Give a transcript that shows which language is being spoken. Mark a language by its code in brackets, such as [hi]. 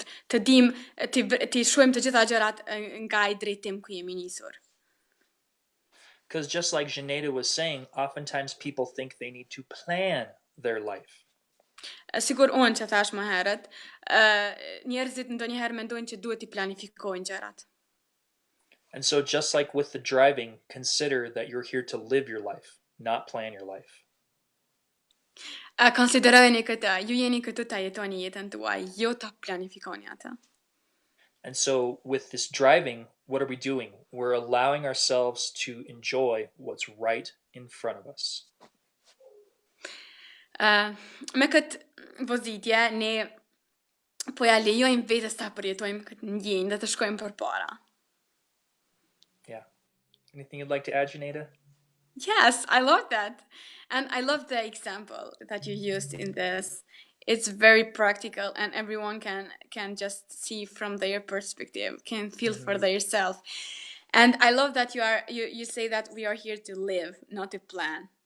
[sq] Të dim, ti shohim të gjitha gjërat nga ai drejtim ku jemi nisur. [en] Because just like Xheneta was saying, oftentimes people think they need to plan their life. [sq] Sigur unë që thash më herët, njerëzit ndonjëherë mendojnë që duhet t'i planifikojnë gjërat. [en] And so just like with the driving, consider that you're here to live your life, not plan your life. [sq] Konsiderojeni këtë, ju jeni këtu ta jetoni jetën tuaj, jo ta planifikoni atë. [en] And so with this driving, what are we doing? We're allowing ourselves to enjoy what's right in front of us. [sq] Me këtë vozitje, ne po ja lejojmë vetes ta përjetojmë këtë ndjenjë dhe të shkojmë përpara. [en] Yeah. Anything you'd like to add, Xheneta? Yes, I love that. And I love the example that you used in this. It's very practical and everyone can just see from their perspective, can feel for themselves. And I love that you say that we are here to live, not to plan.